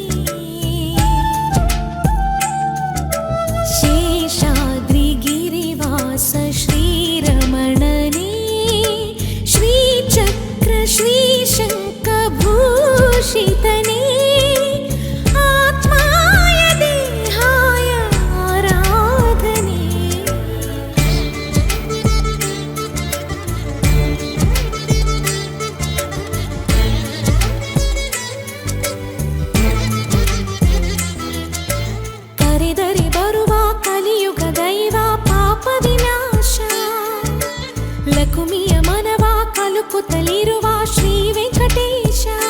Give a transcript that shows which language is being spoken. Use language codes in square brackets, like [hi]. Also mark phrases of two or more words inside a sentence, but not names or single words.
[te] శేషాద్రి గిరివాస శ్రీరమణని శ్రీచక్ర శ్రీశంఖ భూషితని ఆత్మాయ దేహాయ ఆరాధనే [kn] ಕರೆದರೆ ಬರುವ ಕಲಿಯುಗ ದೈವ ಪಾಪ ವಿನಾಶ ಲಕುಮಿಯ ಮನವ ಕಲುಕುತ್ತಲಿರುವ ಶ್ರೀ ವೆಂಕಟೇಶ